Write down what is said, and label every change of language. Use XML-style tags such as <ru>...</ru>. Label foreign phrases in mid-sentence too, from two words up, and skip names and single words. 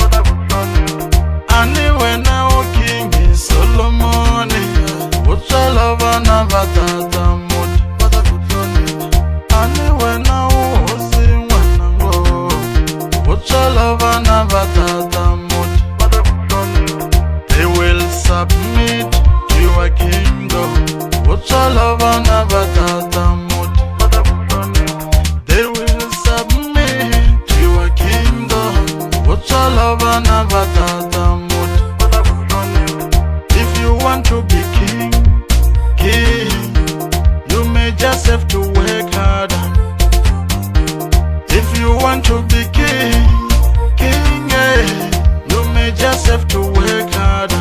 <ts>Ani wena u Kingi Solomoni u tswala vana va tata muti. Ani wena u hosi n'wanango u tswala vana va tata muti.</ts> <en>They will submit to your kingdom</en> <ts>u tswala vana va tata muti.</ts> <en>They will submit to your kingdom</en> <ts>u tswala vana va tata muti.</ts> <en>If you want to be king, you may just have to work harder. If you want to be king, you may just have to work harder.</en>